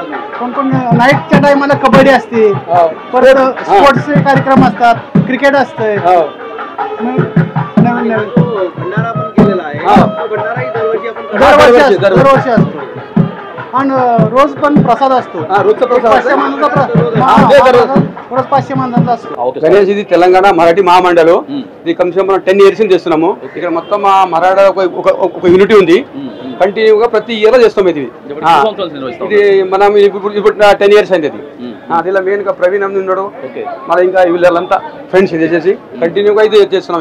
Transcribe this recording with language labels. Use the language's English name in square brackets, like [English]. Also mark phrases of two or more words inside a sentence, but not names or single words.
[Marathi] कोण नाईटच्या टायमाला कबड्डी असते, परत स्पोर्ट्सचे कार्यक्रम असतात, क्रिकेट असतंय. नवीन भंडारा पण केलेला आहे. भंडाराही दरवर्षी असतो आणि रोज पण प्रसाद असतो. रोज 500 माणसांचा असतो. [Telugu] గణేష్ ఇది తెలంగాణ మరాఠీ మహామండలి. ఇది కమ్సే మనం 10 years నుంచి చేస్తున్నాము. ఇక్కడ మొత్తం మా మరాఠా ఒక యూనిటీ ఉంది, కంటిన్యూగా ప్రతి ఇయర్ చేస్తాం. ఇది మనం ఇప్పుడు 10 years అయింది. అదిలా మెయిన్ గా ప్రవీణ్ అమ్మ ఉన్నాడు, మన ఇంకా వీళ్ళంతా ఫ్రెండ్స్ ఇది చేసి కంటిన్యూగా ఇది చేస్తున్నాం.